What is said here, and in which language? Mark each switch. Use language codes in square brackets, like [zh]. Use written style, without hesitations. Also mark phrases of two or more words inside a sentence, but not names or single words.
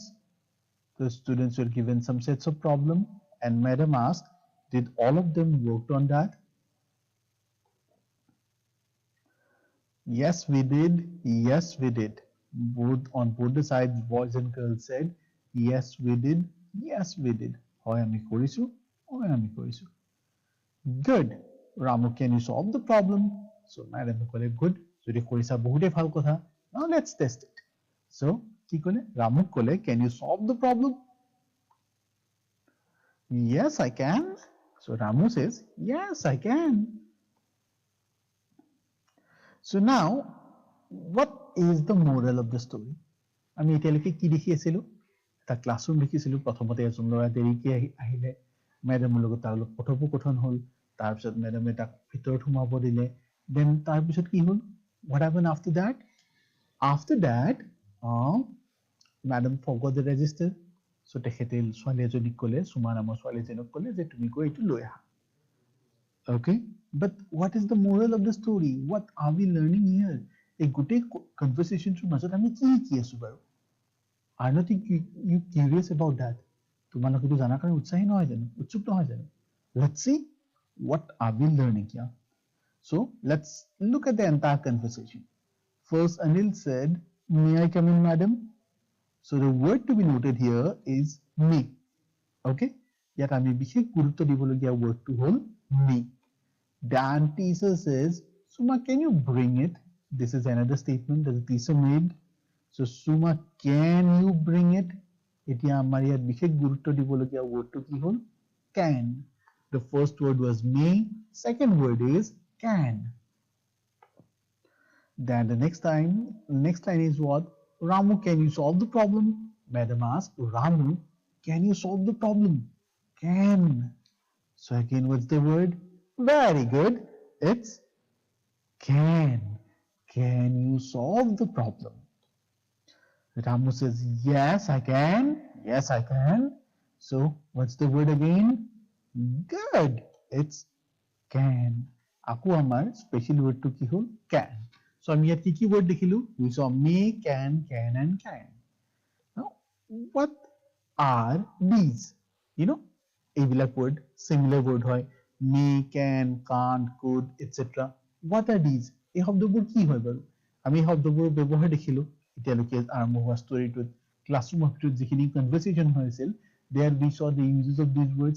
[en] The students were given some sets of problem, and madam asked, did all of them work on that? Yes, we did. Yes, we did. On both the sides, boys and girls said, yes, we did. Yes, we did. [as] হয় আমি কৰিছু। হয় আমি কৰিছু. [en] Good. Ramu, can you solve the problem? [as] So madam kole good. যদি কৰিছা বহুতে ভাল কথা. [en] Now let's test it. So [as] কি ক'লে? [en] Ramu kole, can you solve the problem? Yes, I can. So Ramu says, yes, I can. So now, what is the moral of the story? [as] আমি এতিয়ালৈকে কি দেখি আছিলো? এটা ক্লাছৰুম দেখিছিলো, প্ৰথমতে এজন ল'ৰা দেৰিকে আহিলে, মেডামৰ লগত তাৰ লগত কথোপকথন হ'ল, তাৰপিছত মেডামে তাক ভিতৰত সোমাব দিলে, দেন তাৰপিছত কি হ'ল? [en] What happened after that? After that, madam forgot the register. [as] So তেখেতে ছোৱালী এজনীক ক'লে, সুমা নামৰ ছোৱালী এজনীক ক'লে যে তুমি গৈ এইটো লৈ আহা. [en] Okay, but what is the moral of the story? What are we learning here? A good conversation [as] to মাজত আমি কি কি আছো বাৰু? [en] Are not you curious about that? [as] তোমালোকে তো জানাৰ কাৰণে উৎসাহী নহয় জানো? উৎসুক নহয় জানো? [en] Let's see what are we learning here. So let's look at the entire conversation. First, Anil said, may I come in, madam? So the word to be noted here is me. [as] Okay, ইয়াত আমি বিশেষ গুৰুত্ব দিবলগীয়া wordটো হ'ল me. [en] Dan teacher says, Suma, can you bring it? This is another statement that the teacher made. So Suma, can you bring it? [as] এতিয়া আমাৰ ইয়াত বিশেষ গুৰুত্ব দিবলগীয়া wordটো কি হ'ল? [en] Can. The first word was may. Second word is can. Then the next line is what? Ramu, can you solve the problem? Madam asked, Ramu, can you solve the problem? Can. So again, what's the word? Very good. It's can. Can you solve the problem? Ramu says, yes, I can. Yes, I can. So, what's the word again? Good. It's can. [as] আকৌ আমাৰ [en] special word [as] to কি হ'ল can. So আমি ইয়াত কি word দেখিলো? [en] We saw may, can and can. Now, what are these? You know, এইবিলাক word similar word হয়. May, can, can't, could, etc. What are these? [as] এই শব্দবোৰ কি হয় বাৰু? আমি এই শব্দবোৰৰ ব্যৱহাৰ দেখিলো এতিয়ালৈকে আৰম্ভ হোৱা ষ্টৰীটোত ক্লাছৰুমৰ ভিতৰত যিখিনি কনভাৰচেশ্যন হৈছিল [en] there we saw the uses of these words.